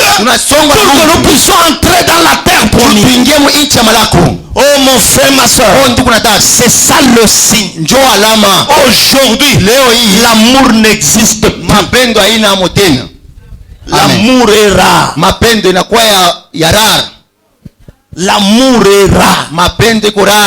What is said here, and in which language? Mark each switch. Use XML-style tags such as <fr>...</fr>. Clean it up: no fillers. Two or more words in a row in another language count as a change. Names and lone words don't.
<sw>Tunasonga</sw> <fr>pour que nous puissions entrer dans la terre promise.</fr> <sw>Tuingie mu nchi ya malako.</sw> <fr>Oh mon frère, ma soeur, c'est ça le signe. Aujourd'hui, l'amour n'existe plus. L'amour est rare. L'amour est rare.</fr>